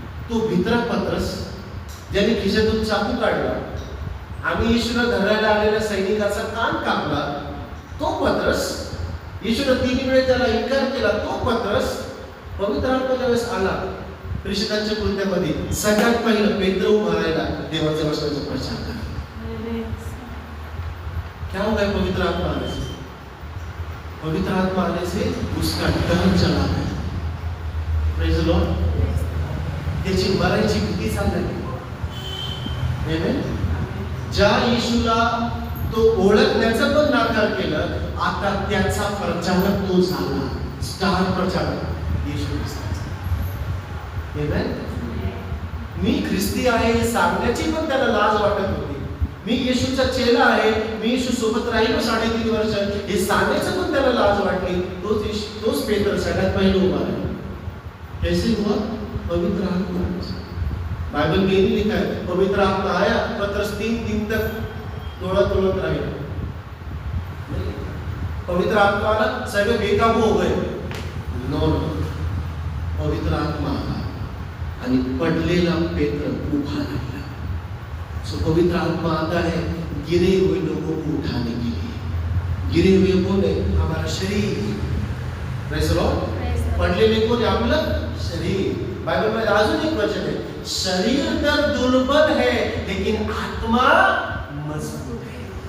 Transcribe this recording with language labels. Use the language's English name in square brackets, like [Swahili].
[Marathi] तो भित्रा पत्रस ज्याने खिशातून चाकू काढला आणि येशूला धरायला आलेल्या सैनिकाचा कान कापला, तो पत्रस, येशूने 3 वेळेस त्याला इन्कार केला, तो पत्रस पवित्र आत्मा ज्यावेळेस आला प्रेषितांच्या कृत्यामध्ये सगळ्यात पहिलं पेत्र उभा राहिला देवाच्या वचनाचा प्रचार करा. [Hindi] क्या होगा पवित्र आत्मा आने से? पवित्र आत्मा आने से उसका डर चला गया. [English] Praise the Lord. [Marathi] त्याची मरायची भीती चालली. आमेन. ज्या येशूला तो ओळखण्याचं पण नाकार केलं, आता त्याचा प्रचारक तो झाला. स्टार प्रचारक येशू ख्रिस्ताचा. आमेन. मी ख्रिस्ती आहे हे सांगण्याची पण त्याला लाज वाटत होती. मी येशूचा चेला आहे, मी येशू सोबत राहिलो 3.5 वर्ष, हे सांगायचं पण त्याला लाज वाटली. तोच पेत्र सगळ्यात पहिला उभा आहे. [Hindi] कैसे हुआ? पवित्र आत्मा. बाइबल में नहीं लिखा है पवित्र आत्मा आया, पत्रस 3 दिन तक तोड़त रहे. [Marathi] पवित्र आत्मा आला, सगळे बेकाबू [Hindi] हो गए. [English] no, [Marathi] पवित्र आत्मा आला आणि पडलेला पेत्र उभा राहिला. [Hindi] सो पवित्र आत्मा आता है गिरे हुए लोगों को उठाने के लिए. गिरे हुए कौन है? हमारा शरीर. [English] Praise the Lord. [Marathi] पडलेले कोण आहे? आपलं शरीर. [Hindi] बाइबल में अजून एक वचन है, शरीर तर दुर्बल है लेकिन आत्मा मजबूत है.